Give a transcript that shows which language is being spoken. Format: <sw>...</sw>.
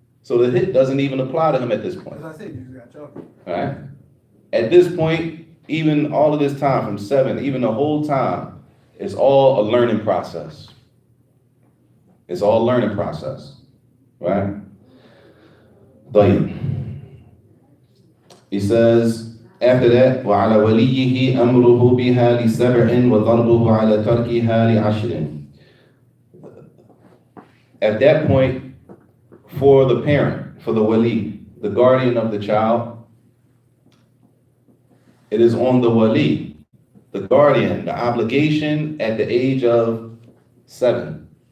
<en>So the hit doesn't even apply to him at this point. As I said, you just got chalk it. All right? At this point, even all of this time from 7, even the whole time, it's all a learning process. It's all a learning process, right?</en> <ar>طيب.</ar> <en>He says, after that,</en> <ar>وَعَلَى وَلِيِّهِ أَمْرُهُ بِهَا لِسَبْعٍ وَضَرْبُهُ عَلَى تَرْكِهَا لِعَشْرٍ.</ar> <en>At that point, for the parent, for the wali, the guardian of the child, it is on the wali, the guardian, the obligation at the age of 7.</en>